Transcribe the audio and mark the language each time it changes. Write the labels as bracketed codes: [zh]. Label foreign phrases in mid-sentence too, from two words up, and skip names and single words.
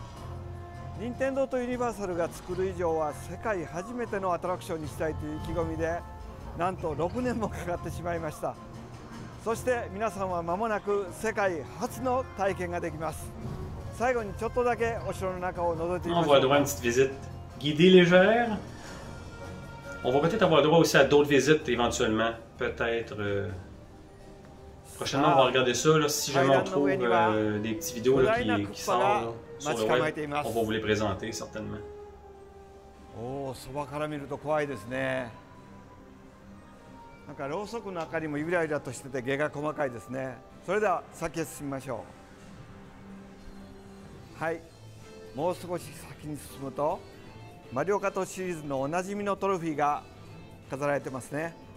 [ja] 任天堂とユニバーサルが作る以上は世界初めてのアトラクションにしたいという意気込みで、なんと6年もかかってしまいました。そして皆さんは間もなく世界初の体験ができます。最後にちょっとだけお城の中を覗いてみましょう。 [fr] On va avoir une petite visite guidée légère. On va peut-être avoir droit aussi à d'autres visites éventuellement. Peut-être. Prochainement, on va regarder ça. Là, si jamais on trouve des petites vidéos là, qui sortent là, sur le web, on va vous les présenter certainement. [ja] おお、そばから見ると怖いですね。なんかろうそくの明かりもゆらゆらとしてて、毛が細かいですね。それでは先へ進みましょう。はい、もう少し先に進むとマリオカートシリーズのおなじみのトロフィーが飾られてますね。